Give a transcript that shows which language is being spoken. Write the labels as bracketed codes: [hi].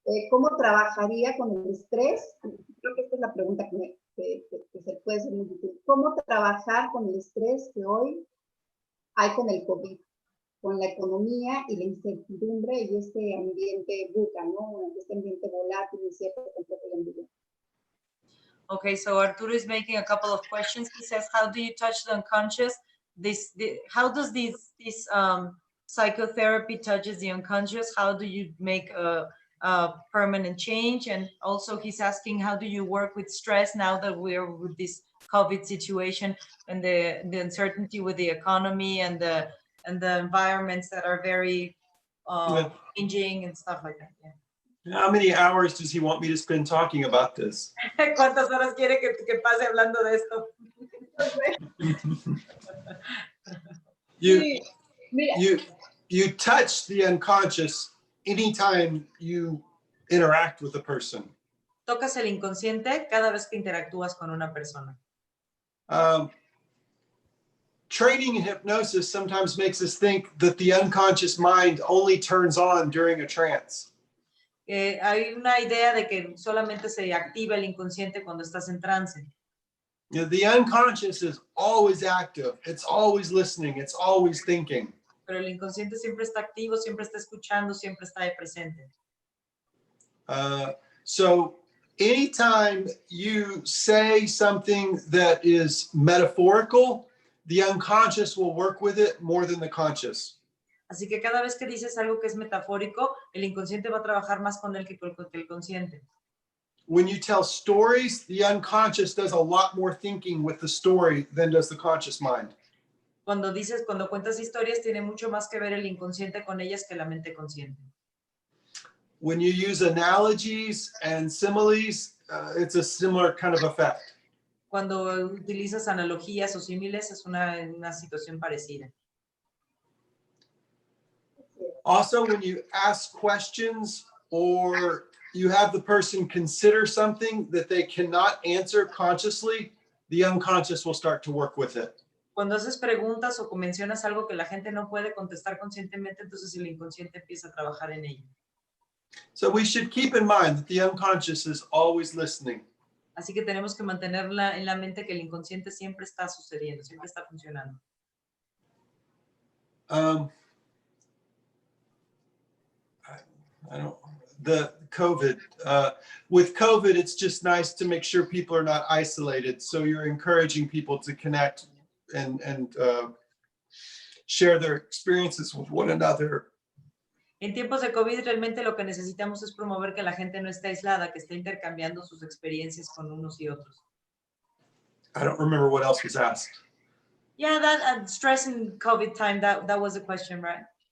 [es] ¿Cómo trabajaría con el estrés? Creo que esta es la pregunta que se puede ser muy útil. ¿Cómo trabajar con el estrés que hoy hay con el COVID? Con la economía y la incertidumbre y este ambiente buca, ¿no? Este ambiente volátil, incierto, completo y ambiguo. [en] Okay, so Arturo is making a couple of questions. He says, how do you touch the unconscious? How does this psychotherapy touches the unconscious? How do you make a permanent change? And also he's asking, how do you work with stress now that we're with this COVID situation and the uncertainty with the economy and the environments that are very changing and stuff like that? Yeah. How many hours does he want me to spend talking about this? [es] ¿Cuántas horas quiere que pase hablando de esto? [en] You touch the unconscious anytime you interact with a person. [es] Tocas el inconsciente cada vez que interactúas con una persona. [en] Training in hypnosis sometimes makes us think that the unconscious mind only turns on during a trance. [es] Hay una idea de que solamente se activa el inconsciente cuando estás en trance. [en] The unconscious is always active. It's always listening. It's always thinking. [es] Pero el inconsciente siempre está activo, siempre está escuchando, siempre está presente. [en] So anytime you say something that is metaphorical, the unconscious will work with it more than the conscious. [es] Así que cada vez que dices algo que es metafórico, el inconsciente va a trabajar más con él que con el consciente. [en] When you tell stories, the unconscious does a lot more thinking with the story than does the conscious mind. [es] Cuando cuentas historias, tiene mucho más que ver el inconsciente con ellas que la mente consciente. [en] When you use analogies and similes, it's a similar kind of effect. [es] Cuando utilizas analogías o símiles, es una situación parecida. [en] Also, when you ask questions or you have the person consider something that they cannot answer consciously, the unconscious will start to work with it. [es] Cuando haces preguntas o mencionas algo que la gente no puede contestar conscientemente, entonces el inconsciente empieza a trabajar en ello. [en] So we should keep in mind that the unconscious is always listening. [es] Así que tenemos que mantenerla en la mente que el inconsciente siempre está sucediendo, siempre está funcionando. [en] The COVID, with COVID, it's just nice to make sure people are not isolated. So you're encouraging people to connect and share their experiences with one another. [es] En tiempos de COVID, realmente lo que necesitamos es promover que la gente no esté aislada, que esté intercambiando sus experiencias con unos y otros. [en] I don't remember what else was asked. Yeah, that stress in COVID time, that was the question, right?